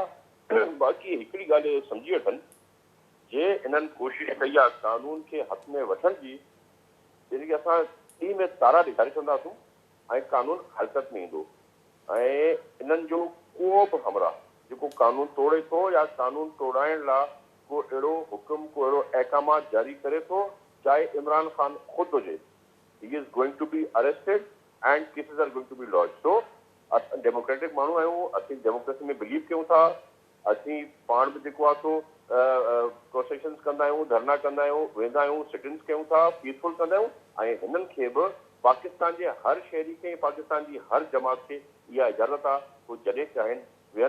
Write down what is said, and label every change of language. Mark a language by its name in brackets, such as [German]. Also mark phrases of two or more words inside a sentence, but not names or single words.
[Sindhi] बाक़ी हिकिड़ी ॻाल्हि सम्झी वठनि, जे हिननि कोशिशि कई आहे कानून खे हथ में वठण जी, यानी की असां ॾींहं में तारा ॾेखारे छॾंदासूं ऐं कानून हरकत में ईंदो। ऐं हिननि जो को बि हमरा जेको कानून तोड़े थो या कानून तोड़ाइण लाइ को अहिड़ो हुकुम, को अहिड़ो अहकामात जारी करे थो, चाहे इमरान ख़ान ख़ुदि हुजे, [English] he is going to be arrested and cases are going to be launch. [Sindhi] सो असां डेमोक्रेटिक माण्हू आहियूं, असीं डेमोक्रेसी में बिलीव कयूं था, असीं पाण बि जेको आहे सो प्रोसेशन्स कंदा आहियूं, धरना कंदा आहियूं, वेंदा आहियूं, सिटिंग्स कयूं था, पीसफुल कंदा आहियूं। ऐं हिननि खे बि पाकिस्तान जे हर शहरी खे, पाकिस्तान जी हर जमात खे इहा इजाज़त आहे, उहो जॾहिं चाहिनि वेहनि।